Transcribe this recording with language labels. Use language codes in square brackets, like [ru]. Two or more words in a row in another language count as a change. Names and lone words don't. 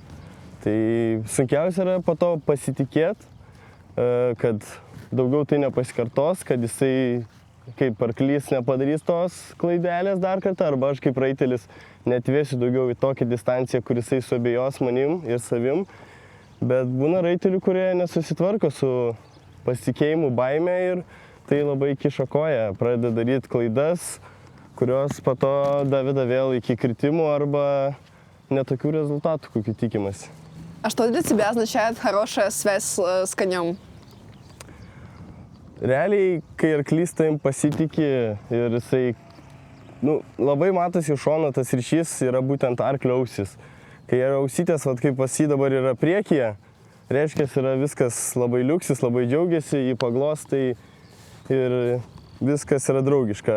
[lt] Tai sunkiausia yra po to pasitikėti, kad daugiau tai nepasikartos, kad jisai kaip arklys nepadarys tos klaidelės dar kartą, arba aš kaip raitelis neatvėsiu daugiau į tokią distanciją, kur jisai suabejos manim ir savim. Bet būna raitelių, kurie nesusitvarko su pasitikėjimu, baime ir tai labai kiša koją, pradeda daryti klaidas, kurios po to daveda vėl iki kritimų arba netokių rezultatų, kokių tikimasi. [ru] А что для тебя означает хорошая связь с конем? [lt] Realiai, kai arklys tavim pasitikė ir jisai, labai matosi iš šono tas ryšys yra būtent arklio ausis. Kai yra ausytės, kaip pas jį dabar yra priekyje, reiškia, yra viskas labai liuksis, labai džiaugiasi, jį paglostai ir viskas yra draugiška.